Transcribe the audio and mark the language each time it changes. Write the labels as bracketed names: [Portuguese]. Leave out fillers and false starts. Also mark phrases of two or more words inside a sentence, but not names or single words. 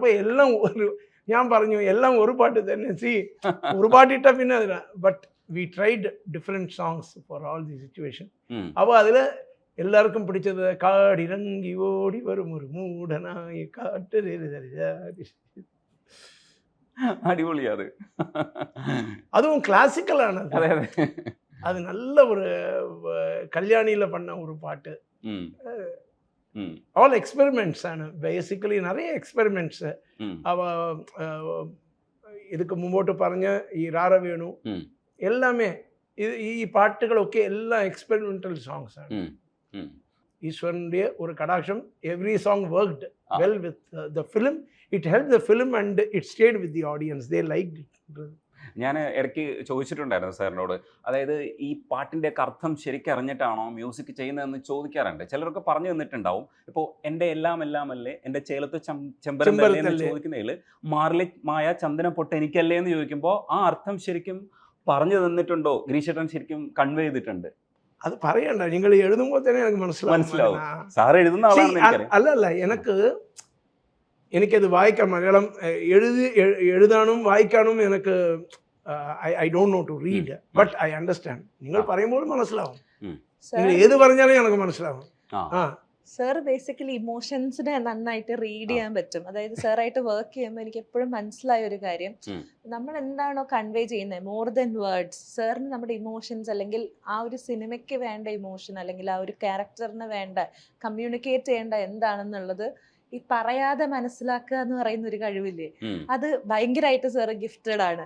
[Malayalam] അപ്പോൾ എല്ലാം ഒരു, ഞാൻ പറഞ്ഞു എല്ലാം ഒരു പാട്ട് തന്നെ. ഒരു പാട്ടിട്ട പിന്നെ അതിന്, [English] But we tried different songs for all the situation. [Malayalam] അപ്പോൾ അതിൽ എല്ലാവർക്കും പിടിച്ചത് കാടിറങ്ങി ഓടി വരും ഒരു മൂടനായി കാട്ട്. അടിപൊളിയാ അത്. [Tamil] அதுவும் கிளாசிக்கலான [Malayalam] അതെ അതെ. [Tamil] அது நல்ல ஒரு கல்யாணியில பண்ண ஒரு பாட்டு. [English] All experiments [Malayalam] ആണ് ബേസിക്കലി, നിറയെ എക്സ്പെരിമെന്റ്സ്. അവ ഇതൊക്കെ മുമ്പോട്ട് പറഞ്ഞ ഈ രാരവേണു എല്ലാമേ ഈ പാട്ടുകളൊക്കെ എല്ലാം [English] experimental songs [Malayalam] ആണ്. ഈശ്വരൻ്റെ ഒരു കടാക്ഷം. [English] Every song worked well with the film. It help the film and it stayed with the audience. They liked it. [Malayalam] ഞാൻ ഇടയ്ക്ക് ചോദിച്ചിട്ടുണ്ടായിരുന്നു സാറിനോട്, അതായത് ഈ പാട്ടിൻ്റെ അർത്ഥം ശരിക്കും അറിഞ്ഞിട്ടാണോ മ്യൂസിക് ചെയ്യുന്നതെന്ന് ചോദിക്കാറുണ്ട്. ചിലരൊക്കെ പറഞ്ഞു തന്നിട്ടുണ്ടാവും. ഇപ്പോൾ എൻ്റെ എല്ലാം എല്ലാം അല്ലേ, എൻ്റെ ചേലത്ത് ചെമ്പരത്തല്ലേ എന്ന് ചോദിക്കുന്നതിൽ മാറിലെ മായ ചന്ദന പൊട്ട് എനിക്കല്ലേ എന്ന് ചോദിക്കുമ്പോൾ ആ അർത്ഥം ശരിക്കും പറഞ്ഞു തന്നിട്ടുണ്ടോ? ഗിരീഷേട്ടൻ ശരിക്കും കൺവേ ചെയ്തിട്ടുണ്ട്? അത് പറയണ്ട, നിങ്ങൾ എഴുതുമ്പോൾ തന്നെ എനിക്ക് മനസ്സിലാവും. സാർ എഴുതുന്ന ആളാണ്. അല്ല, എനിക്കത് വായിക്കാൻ, മലയാളം എഴുതാനും വായിക്കാനും എനിക്ക് [English] I don't know to read, but I understand. [Malayalam] നിങ്ങൾ പറയുമ്പോൾ മനസ്സിലാവും. നിങ്ങൾ ഏത് പറഞ്ഞാലും എനിക്ക് മനസ്സിലാവും. സർ ബേസിക്കലി ഇമോഷൻസിനെ നന്നായിട്ട് റീഡ് ചെയ്യാൻ പറ്റും. അതായത് സാറായിട്ട് വർക്ക് ചെയ്യുമ്പോൾ എനിക്ക് എപ്പോഴും മനസ്സിലായ ഒരു കാര്യം, നമ്മൾ എന്താണോ കൺവേ ചെയ്യുന്നത് [English] more than words, [Malayalam] സാറിന് നമ്മുടെ ഇമോഷൻസ് അല്ലെങ്കിൽ ആ ഒരു സിനിമയ്ക്ക് വേണ്ട ഇമോഷൻ അല്ലെങ്കിൽ ആ ഒരു ക്യാരക്ടറിന് വേണ്ട കമ്മ്യൂണിക്കേറ്റ് ചെയ്യേണ്ട എന്താണെന്നുള്ളത് ഈ പറയാതെ മനസ്സിലാക്കുക എന്ന് പറയുന്ന ഒരു കഴിവില്ലേ, അത് ഭയങ്കരമായിട്ട് സാറ് ഗിഫ്റ്റഡ് ആണ്.